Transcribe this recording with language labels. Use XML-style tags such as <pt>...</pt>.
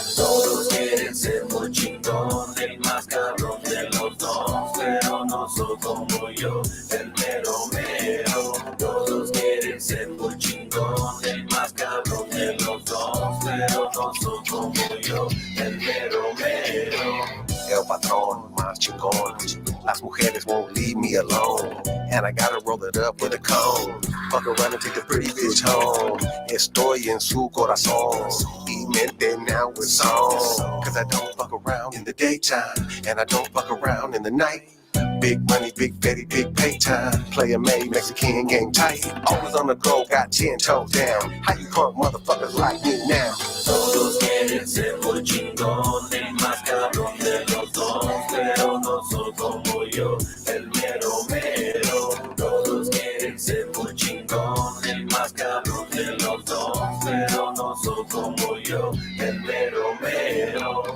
<es>Todos quieren ser muy chingón, el más cabrón de los dos, pero no soy como yo, el mero mero. Todos quieren ser muy chingón, el más cabrón de los dos, pero no soy como yo, el mero mero. El patrón más chingón. Las mujeres</es> <en>won't leave me alone, and I gotta roll it up with a cone. Fuck around and take the pretty bitch home.</en> <es>Estoy en su corazón y mente</es> <en>now with song. Cause I don't fuck around in the daytime, and I don't fuck around in the night. Big money, big Betty, big pay time. Player made, Mexican game tight. Always on the go, got 10 toes down. How you punk motherfuckers like me now?</en> <es>Todos quieren ser muy chingón, el más cabrón de los dos, pero no soy como yo, el mero mero. Todos quieren ser muy chingón, el más cabrón de los dos, pero no soy como yo, el mero mero.</es>